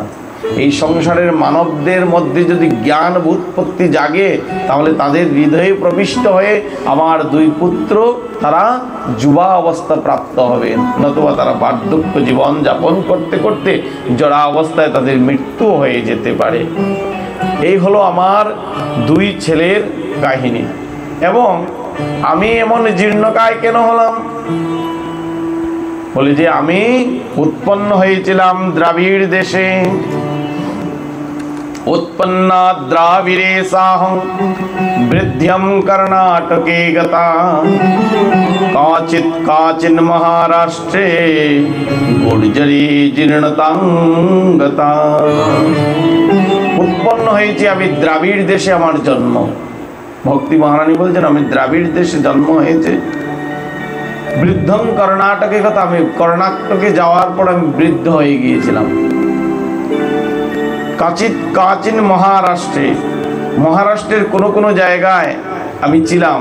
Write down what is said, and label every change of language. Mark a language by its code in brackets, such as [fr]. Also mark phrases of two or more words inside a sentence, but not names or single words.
[bn] এই সংসারের মানবদের মধ্যে যদি জ্ঞান উৎপত্তি জাগে, তাহলে তাদের হৃদয়ে প্রবিষ্ট হয়ে আমার দুই পুত্র তারা যুবা অবস্থা প্রাপ্ত হবে, নতুবা তারা বার্ধক্য জীবন যাপন করতে করতে জরা অবস্থায় তাদের মৃত্যু হয়ে যেতে পারে। এই হলো আমার দুই ছেলের কাহিনী। এবং আমি এমন জীর্ণকায় কেন হলাম? বলে যে আমি উৎপন্ন হয়েছিলাম দ্রাবিড় দেশে। [sa] उत्पन्ना द्राविडे साहं वृद्ध्यं कर्णाटके गता काचित् काचिन् महाराष्ट्रे गुर्जरी जीर्णतां गता। [bn] উৎপন্ন হয়েছে আমি দ্রাবিড় দেশে, আমার জন্ম। ভক্তি মহারানী বলছেন আমি দ্রাবিড় দেশে জন্ম হয়েছে। [sa] বৃদ্ধং কর্ণাটকে কথা, [bn] আমি কর্ণাটকে যাওয়ার পর আমি বৃদ্ধ হয়ে গিয়েছিলাম। [sa] কাচিৎ কাচিন মহারাষ্ট্রে, [bn] মহারাষ্ট্রের কোনো কোনো জায়গায় আমি ছিলাম।